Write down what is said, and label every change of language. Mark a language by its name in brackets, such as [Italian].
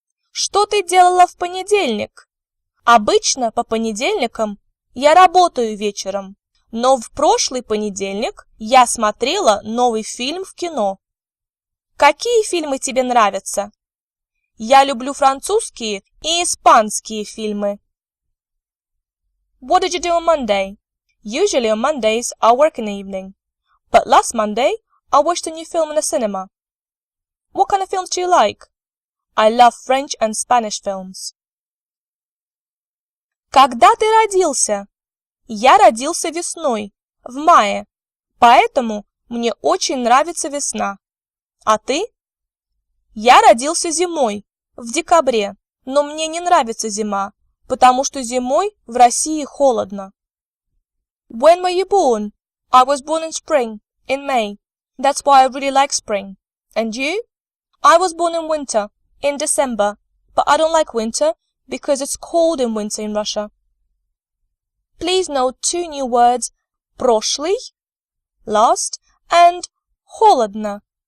[Russian] Что ты делала в понедельник? Обычно по понедельникам я работаю вечером, но в прошлый понедельник я смотрела новый фильм в кино. Какие фильмы тебе нравятся? Я люблю французские и испанские фильмы. [English] What did you do on Monday? Usually on Mondays I work in the evening, but last Monday I watched a new film in the cinema. What kind of films do you like? I love French and Spanish films. [Russian] Когда ты родился? Я родился весной, в мае, поэтому мне очень нравится весна. А ты? Я родился зимой, в декабре, но мне не нравится зима, потому что зимой в России холодно. [English] When were you born? I was born in spring, in May. That's why I really like spring. And you? I was born in winter, in December, but I don't like winter because it's cold in winter in Russia. Please note two new words, прошлый, last, and холодно.